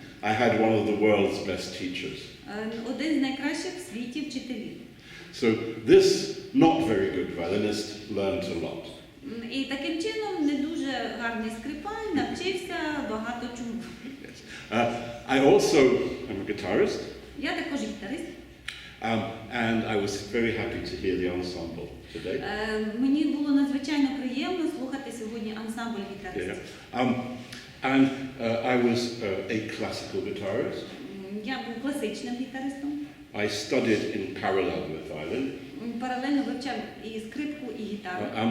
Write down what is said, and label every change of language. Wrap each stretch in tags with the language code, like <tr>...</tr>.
<en>I had one of the world's best teachers.</en> <uk>Один з найкращих в світі вчителів.</uk> <en>So this not very good violinist learned a lot.</en> <uk>І таким чином не дуже гарний скрипаль навчився багато чому.</uk> <en>Yes. I also am a guitarist.</en> <uk>Я також гітарист.</uk> <en>And I was very happy to hear the ensemble today.</en> <uk>Мені було надзвичайно приємно слухати сьогодні ансамбль гітаристів.</uk> <en>And I was a classical guitarist.</en> <uk>Я був класичним гітаристом.</uk> <en>I studied in parallel with violin.</en> <uk>Паралельно вивчав і скрипку, і гітару.</uk>